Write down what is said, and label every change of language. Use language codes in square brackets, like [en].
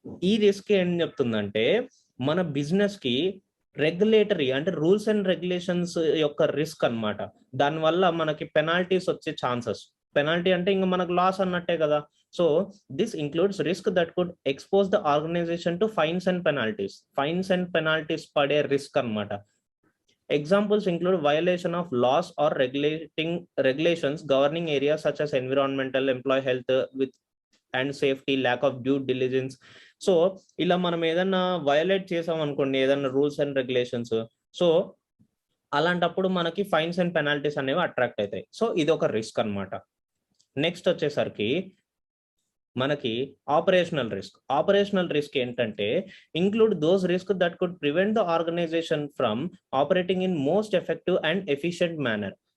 [te] ఈ రిస్క్ ఏం చెప్తుందంటే మన బిజినెస్ కి రెగ్యులేటరీ అంటే రూల్స్ అండ్ రెగ్యులేషన్స్ యొక్క రిస్క్ అన్నమాట. దానివల్ల మనకి పెనాల్టీస్ వచ్చే ఛాన్సెస్. పెనాల్టీ అంటే ఇంకా మనకు లాస్ అన్నట్టే కదా. [en] So this includes risk that could expose the organisation to fines and penalties. [te] Fines and penalties పడే రిస్క్ అన్నమాట. [en] Examples include violation of laws or regulations governing areas such as environmental, employee health with and safety, lack of due diligence. [te] So ఇలా మనం ఏదన్నా violate చేసాం అనుకోండి, ఏదన్నా rules and regulations, so అలాంటప్పుడు మనకి ఫైన్స్ అండ్ పెనాల్టీస్ అనేవి అట్రాక్ట్ అవుతాయి. సో ఇది ఒక రిస్క్ అన్నమాట. నెక్స్ట్ వచ్చేసరికి మనకి ఆపరేషనల్ రిస్క్. ఆపరేషనల్ రిస్క్ ఏంటంటే [en] Include those risk that could prevent the organisation from operating in most effective and efficient manner.